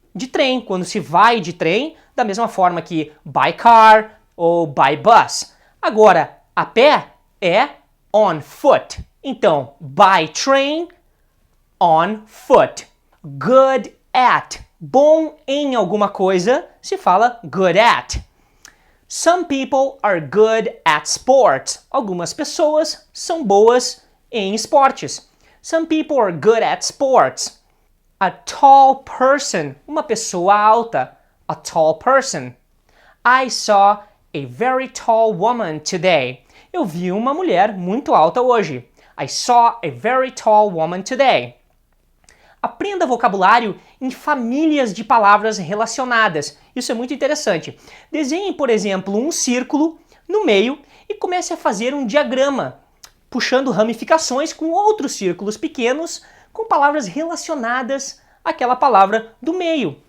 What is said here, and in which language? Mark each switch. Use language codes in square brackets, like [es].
[pt] De trem, quando se vai de trem, da mesma forma que by car ou by bus. Agora, a pé é on foot. Então, by train, on foot. [en] Good at. [pt] Bom em alguma coisa se fala good at. [en] Some people are good at sports. [pt] Algumas pessoas são boas em esportes. [en] Some people are good at sports. A tall person. [pt] Uma pessoa alta. [en] A tall person. I saw a very tall woman today. [pt] Eu vi uma mulher muito alta hoje. [en] I saw a very tall woman today. [pt] Aprenda vocabulário em famílias de palavras relacionadas. Isso é muito interessante. Desenhe, por exemplo, um círculo no meio e comece a fazer um diagrama, puxando ramificações com outros círculos pequenos com palavras relacionadas àquela palavra do meio.